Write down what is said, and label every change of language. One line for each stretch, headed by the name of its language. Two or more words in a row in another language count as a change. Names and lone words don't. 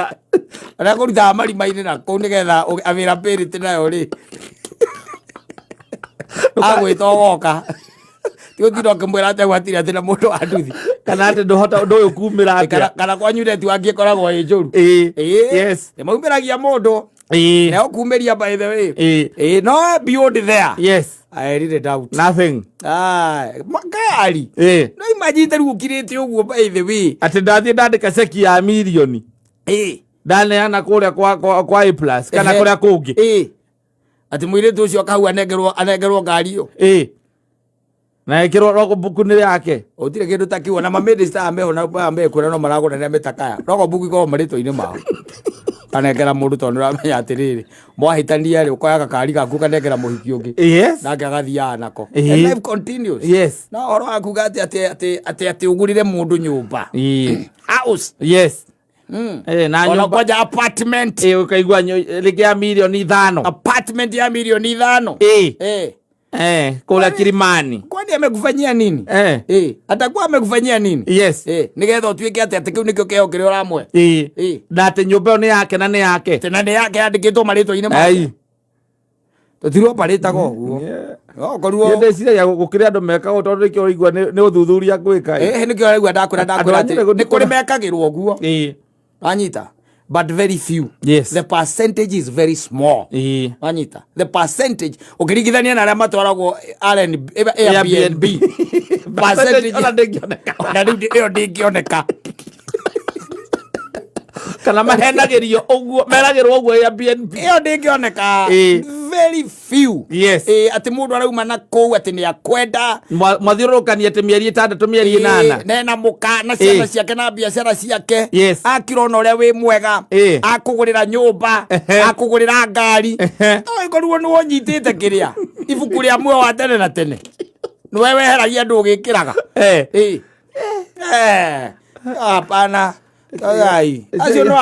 Kikuyu: arĩa kũrutaga marima-inĩ na kũu nĩgetha availability nayo rĩ agwĩta ũgoka tiũtinda ũkĩmwĩra atĩ gwatirĩ atĩ na mũndũ wa nduthi kana atĩ ndũhota ũndũ ũyũ kumĩra atĩa kana kwanyu neti wangĩkoragwo ĩ njũru nĩ maumĩragia mũndũ na ũkumĩria
English: by the way no beyond there I really doubt
Kikuyu: nothing makari no imagine rĩu ũkirĩte ũguo
English: by the way
Kikuyu: atĩ ndathiĩ ndandĩka ceki ya mirioni ndaneana kũrĩa kwa A+ kana kũrĩa kũngĩ atĩ mũirĩtu ũcio akahau anengerwo ngari ĩyo na ĩkĩrwo logbook nĩ yake ũtirĩ kĩndũ ta kĩu na mamĩndĩsta ameho na mekũrĩa no maragũrania mĩtakaya logbook ikorwo marĩtwa-inĩ mao kanengera mũndũ tondũ ũramenya atĩrĩrĩ mwahĩtania rĩ ũkoya gakari gaku kanengera mũhiki ũngĩ nake agathiaga nako
English: life continues
Kikuyu: no ũhoro wa kuga atĩ ũgũrire mũndũ nyũmba house na kwanja apartment ũkaigua rĩngĩ ya mirioni 5 apartment ya mirioni 5 kũrĩa Kilimani
Swahili: kwani amekufanyia nini atakuwa amekufanyia nini
Kikuyu: nĩgetha ũtuĩke atĩ kĩu nĩkĩo kĩheo kĩrĩa ũramwe na atĩ nyũmba ĩyo nĩ yake na nĩ yake tena nĩ yake yandĩkĩtwo marĩtwa-inĩ make tũtirwo parĩtaga ũguo okorwo ndĩciragia gũkĩrĩ andũ mekagwo tondũ nĩkĩo ũraigua nĩ ũthuthuria gwĩka nĩkĩo ũraigua ndakwĩra atĩ nĩ kũrĩ mekagĩrwo ũguo wanyita
English: but very few the percentage is very small
Kikuyu: wanyita
English: the percentage
Kikuyu: ũkĩringithania na arĩa matwaragwo Airbnb percentage ona rĩu ndĩngĩoneka kana mahenagĩrio ũguo meragĩrwo ũguo Airbnb ĩyo ndĩngĩoneka
English: very few
Kikuyu: atĩ mũndũ arauma na kũu atĩ nĩ akwenda mwathiũrũrũkania atĩ mĩeri 6 mĩeri 8 nena mũka na ciana ciake na biacara ciake akirona ũrĩa wĩ mwega akũgũrĩra nyũmba akũgũrĩra ngari ũngĩkorwo nĩ wonyitĩte kĩrĩa ibuku rĩa muoyo wa tene na tene nĩwe weheragia andũ ũgĩkĩraga hapana acio no anga njaruo